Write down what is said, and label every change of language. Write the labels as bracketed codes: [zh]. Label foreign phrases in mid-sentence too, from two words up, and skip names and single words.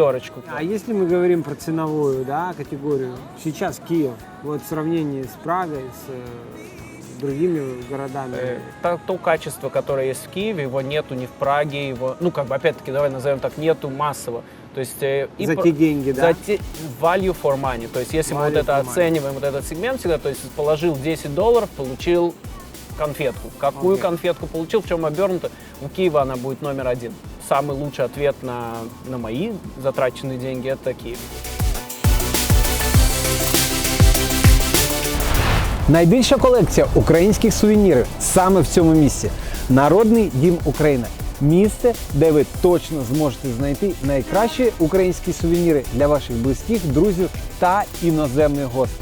[ru] А если мы говорим про ценовую, да, категорию, сейчас Киев, вот в сравнении с Прагой, с другими городами? То качество, которое есть в Киеве, его нету ни в Праге, его, опять-таки, давай назовем так, нету массово. То есть, за те деньги, да? [en] Value for money. [ru] То есть, если мы оцениваем вот этот сегмент всегда, то есть, положил $10, получил конфетку. Какую конфетку получил, в чем обернута? У Киева она будет номер 1. Самый лучший ответ на мои затраченные деньги – это Киев. [uk] Найбільша колекція українських сувенірів саме в цьому місці. Народний дім України. Місце, де ви точно зможете знайти найкращі українські сувеніри для ваших близьких, друзів та іноземних гостей.